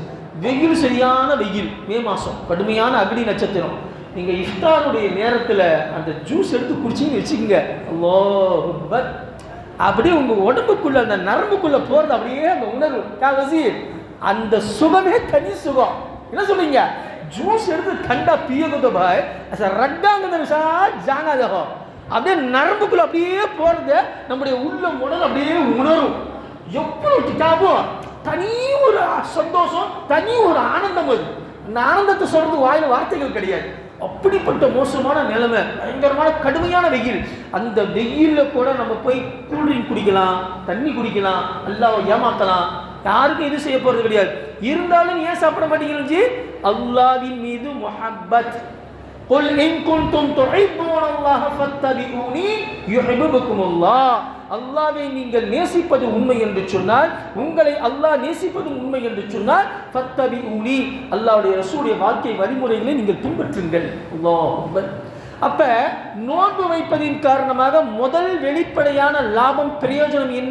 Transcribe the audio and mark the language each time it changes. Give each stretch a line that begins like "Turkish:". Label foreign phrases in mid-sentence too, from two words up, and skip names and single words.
Tamil: வெயில், சரியான வெயில், மே மாதம், கடுமையான அக்னி நட்சத்திரம். நீங்கள் இஃப்தாருடைய நேரத்தில் அந்த ஜூஸ் எடுத்து குடிச்சிங்கன்னு வச்சுக்கோங்க,
Arabic: الله أكبر,
Tamil: அப்படியே உங்கள் உடம்புக்குள்ள அந்த நரம்புக்குள்ளே போகிறது அப்படியே அந்த உணர்வு வசீர், அந்த சுகமே தனி சுகம். என்ன சொல்றீங்க? ஜூஸ் எடுத்து
Urdu: ٹھنڈا پیے کو تو بھائی ایسا رڈانگ جانا دیکھو
Tamil: அப்படியே நரம்புக்குள்ள அப்படியே போறது, நம்முடைய உள்ளம் உடல் அப்படியே உணரும். எவ்வளவு கிதாபும் தனி ஒரு சந்தோஷம், தனி ஒரு ஆனந்தம். அது அந்த ஆனந்தத்தை சொல்றது வாயில வார்த்தைகள் கிடையாது. அப்படிப்பட்ட மோசமான நிலைமை, பயங்கரமான கடுமையான வெயில். அந்த வெயில்ல கூட நம்ம போய் கூல்ட்ரிங்க் குடிக்கலாம், தண்ணி குடிக்கலாம், அல்லாஹ்வை ஏமாத்தலாம், யாருக்கும் இது செய்ய போறது கிடையாது. இருந்தாலும் ஏன் சாப்பிட மாட்டீங்க? அல்லாஹ்வின் மீது முஹப்பத்.
Arabic: قل إن كنتم تحبون الله فاتبعوني يحببكم الله.
Tamil: அல்லாஹ்வை நீங்கள் நேசிப்பது உண்மை என்று சொன்னால், உங்களை அல்லாஹ் நேசிப்பது உண்மை என்று சொன்னால், ஃபத்தபிஊனி, அல்லாஹ்வுடைய ரசூலுடைய வாழ்க்கை வழிமுறைகளை நீங்கள் பின்பற்றுங்கள்.
Arabic: الله أكبر.
Tamil: அப்ப நோன்பு வைப்பதின் காரணமாக முதல் வெளிப்படையான லாபம் பிரயோஜனம் என்ன?